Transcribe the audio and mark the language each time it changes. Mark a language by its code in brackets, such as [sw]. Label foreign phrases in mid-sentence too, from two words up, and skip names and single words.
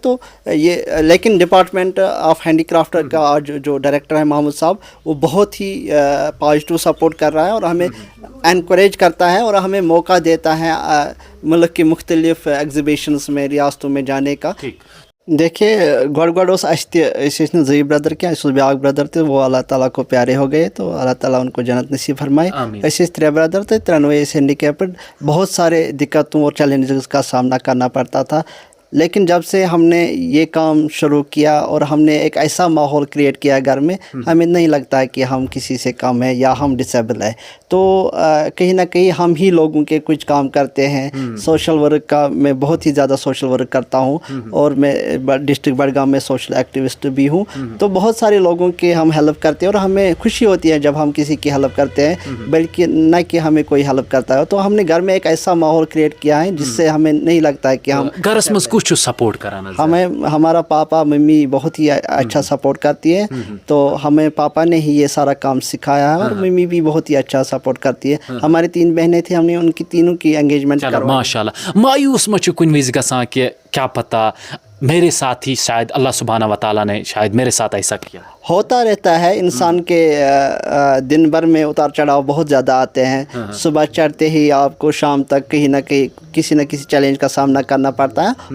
[ur] تو یہ لیکن ڈپارٹمنٹ آف ہینڈی کرافٹ کا آج جو ڈائریکٹر ہے محمود صاحب وہ بہت ہی پازیٹیو سپورٹ کر رہا ہے اور ہمیں انکوریج کرتا ہے اور ہمیں موقع دیتا ہے ملک کے مختلف ایگزیبیشنس میں ریاستوں میں جانے کا. [ks] دیکھیے گۄڈٕ اوس اَسہِ تہِ أسۍ ٲسۍ نہٕ زٕے برٛدر کینٛہہ اَسہِ اوس بیٛاکھ برٛدر تہِ [ur] وہ اللہ تعالیٰ کو پیارے ہو گئے تو اللہ تعالیٰ ان کو جنت نصیب فرمائے. [ks] أسۍ ٲسۍ 3 برٛدر تہٕ ترٛٮ۪نوَے ٲسۍ ہینڈیکیپڈ. [ur] بہت سارے دقتوں اور چیلنجز کا سامنا کرنا پڑتا تھا لیکن جب سے ہم نے یہ کام شروع کیا اور ہم نے ایک ایسا ماحول کریٹ کیا گھر میں ہمیں نہیں لگتا ہے کہ ہم کسی سے کم ہیں یا ہم ڈسیبل ہیں. تو کہیں نہ کہیں ہم ہی لوگوں کے کچھ کام کرتے ہیں. سوشل ورک کا میں بہت ہی زیادہ سوشل ورک کرتا ہوں اور میں ڈسٹرکٹ بڑگام میں سوشل ایکٹیوسٹ بھی ہوں. تو بہت سارے لوگوں کے ہم ہیلپ کرتے ہیں اور ہمیں خوشی ہوتی ہے جب ہم کسی کی ہیلپ کرتے ہیں بلکہ نہ کہ ہمیں کوئی ہیلپ کرتا ہے. تو ہم نے گھر میں ایک ایسا ماحول کریٹ کیا ہے جس سے ہمیں نہیں لگتا ہے کہ ہم [ks] گھرس مز [ur] کچھ سپورٹ کرانا. ہمارا پاپا ممی بہت ہی اچھا سپورٹ کرتی ہے تو ہمیں پاپا نے ہی یہ سارا کام سکھایا ہے اور ممی بھی بہت ہی اچھا سپورٹ کرتی ہے. ہماری 3 بہنیں تھیں ہم نے ان کی تینوں کی انگیجمنٹ کروائی. [ar] ماشاء اللہ. [ks] مایوس ما چھُ کُنہِ وِزِ گژھان کہ [ur] کیا پتہ میرے ساتھ ہی شاید اللہ سبحانہ و تعالیٰ نے شاید میرے ساتھ ایسا کیا. ہوتا رہتا ہے انسان کے دن بھر میں اتار چڑھاؤ بہت زیادہ آتے ہیں. صبح چڑھتے ہی آپ کو شام تک کہیں نہ کہیں کسی نہ کسی چیلنج کا سامنا کرنا پڑتا ہے.